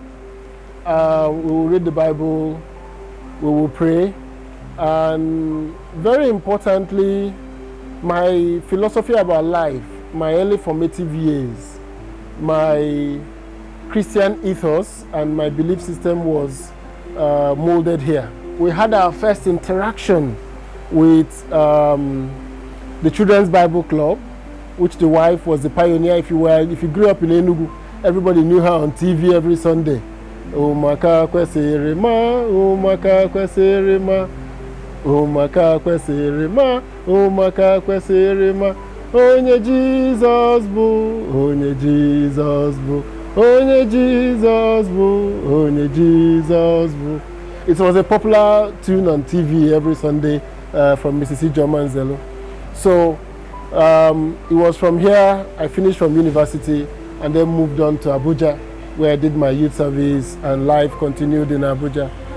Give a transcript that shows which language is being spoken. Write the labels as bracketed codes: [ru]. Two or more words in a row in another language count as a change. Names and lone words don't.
[en] We will read the Bible, we will pray, and very importantly, my philosophy about life, my early formative years, my Christian ethos and my belief system was molded here. We had our first interaction with the Children's Bible Club, which the wife was the pioneer. If you grew up in Enugu, everybody knew her on TV every Sunday. [ig] Umaka kweserema, umaka kweserema, umaka kweserema, umaka kweserema, onye Jesus bu, onye Jesus bu, onye Jesus bu, onye Jesus bu. [en] It was a popular tune on TV every Sunday from Mrs. Ijoma Nzelu. So it was from here I finished from university and then moved on to Abuja, where I did my youth service, and life continued in Abuja.